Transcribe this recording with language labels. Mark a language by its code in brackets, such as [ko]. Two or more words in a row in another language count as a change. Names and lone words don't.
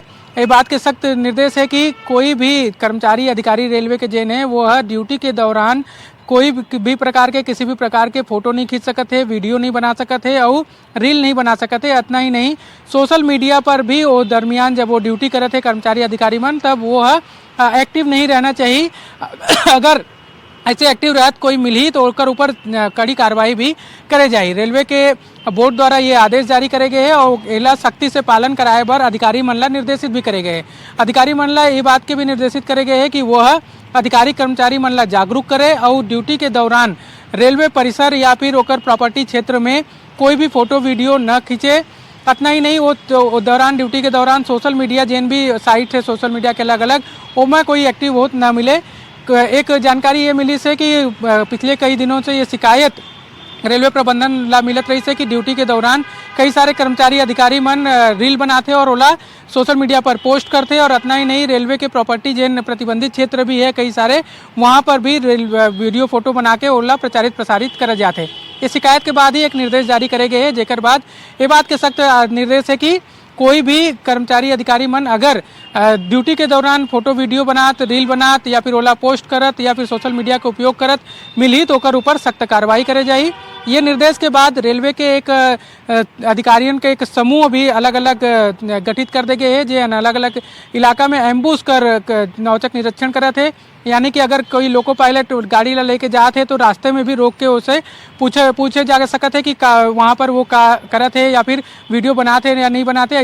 [hne] ये बात के सख्त निर्देश है कि कोई भी कर्मचारी अधिकारी रेलवे के जेन है वो ड्यूटी के दौरान कोई भी प्रकार के किसी भी प्रकार के फोटो नहीं खींच सकते है, वीडियो नहीं बना सकते है और रील नहीं बना सकते। इतना ही नहीं, [en] social media [hne] पर भी वो दरमियान जब वो ड्यूटी करे थे कर्मचारी अधिकारी मन, तब वो एक्टिव नहीं रहना चाहिए। अगर ऐसे एक्टिव रहत कोई मिली तो ओकर ऊपर कड़ी कार्रवाई भी करे जाए। रेलवे के बोर्ड द्वारा ये आदेश जारी करे गए हैं और एला सख्ती से पालन कराए बर अधिकारी मन ला निर्देशित भी करे गए। अधिकारी मन ला ये बात के भी निर्देशित करे गए हैं कि वह अधिकारी कर्मचारी मन ला जागरूक करे और ड्यूटी के दौरान रेलवे परिसर या फिर ओकर प्रॉपर्टी क्षेत्र में कोई भी [en] photo video [hne] न खींचे। इतना ही नहीं, वो दौरान ड्यूटी के दौरान [en] social media [hne] जिन भी साइट है [en] social media [hne] के अलग अलग उसमें कोई एक्टिव होत न मिले। एक जानकारी ये मिली से कि पिछले कई दिनों से ये शिकायत रेलवे प्रबंधन ला मिलत रही से कि ड्यूटी के दौरान कई सारे कर्मचारी अधिकारी मन रील बनाते और ओला [en] social media [hne] पर पोस्ट करते। और इतना ही नहीं, रेलवे के प्रॉपर्टी जिन प्रतिबंधित क्षेत्र भी है कई सारे, वहाँ पर भी [en] video photo [hne] बना के ओला प्रसारित करे जाते। इस शिकायत के बाद ही एक निर्देश जारी करे गए हैं, जेकर बाद ये बात के सख्त निर्देश है कि कोई भी कर्मचारी अधिकारी मन अगर ड्यूटी के दौरान [en] photo video [hne] बनात, रील बनात या फिर ओला पोस्ट करत या फिर [en] social media [hne] का उपयोग करत मिली तो ओकर ऊपर सख्त कार्रवाई करे जाए। ये निर्देश के बाद रेलवे के एक अधिकारियों के एक समूह भी अलग अलग गठित कर दे गए हैं, जो अलग अलग इलाका में एम्बुश कर औचक निरीक्षण करे थे। यानी कि अगर कोई [en] loco pilot [hne] गाड़ी ला लेके जाते तो रास्ते में भी रोक के उसे पूछे जा सकते है कि वहाँ पर वो का करते है या फिर वीडियो बनाते या नहीं बनाते।